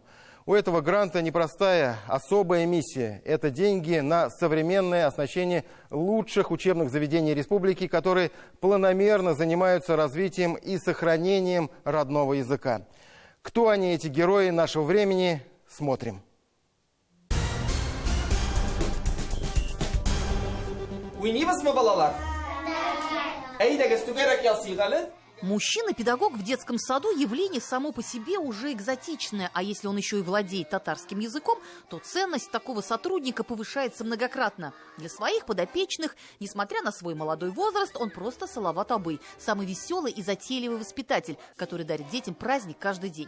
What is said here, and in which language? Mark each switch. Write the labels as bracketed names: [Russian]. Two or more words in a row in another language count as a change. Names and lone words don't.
[Russian] У этого гранта непростая, особая миссия. Это деньги на современное оснащение лучших учебных заведений республики, которые планомерно занимаются развитием и сохранением родного языка. Кто они, эти герои нашего времени? Смотрим. [Tatar] Уйнибызмы, балалар? Әйдәгез түгәрәк ясыйк әле. [Russian] Мужчина-педагог в детском саду явление само по себе уже экзотичное, а если он еще и владеет татарским языком, то ценность такого сотрудника повышается многократно. Для своих подопечных, несмотря на свой молодой возраст, он просто Салават Абый, самый веселый и затейливый воспитатель, который дарит детям праздник каждый день.